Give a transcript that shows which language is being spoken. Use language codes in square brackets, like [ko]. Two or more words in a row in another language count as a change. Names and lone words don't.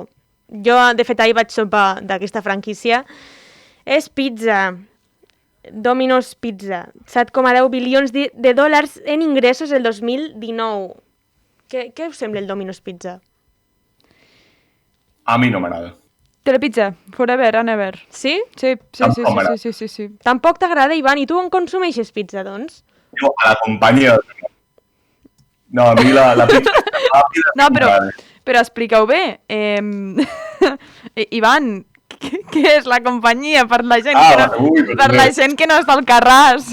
[ca] Jo, de fet, ahir vaig sopar d'aquesta franquícia. És pizza. Domino's Pizza. 7,10 bilions de dòlars en ingressos el 2019. Què us sembla el Domino's Pizza? A mi no m'agrada. Telepizza, [en] forever and ever. [ca] Sí? Sí. Tampoc t'agrada, Ivan? I tu on consumeixes pizza, doncs? Jo, a la companyia. No, a mi la pizza ràpida no, però explica-ho bé. Ivan, què és la companyia per la gent, la gent que no està al Carràs?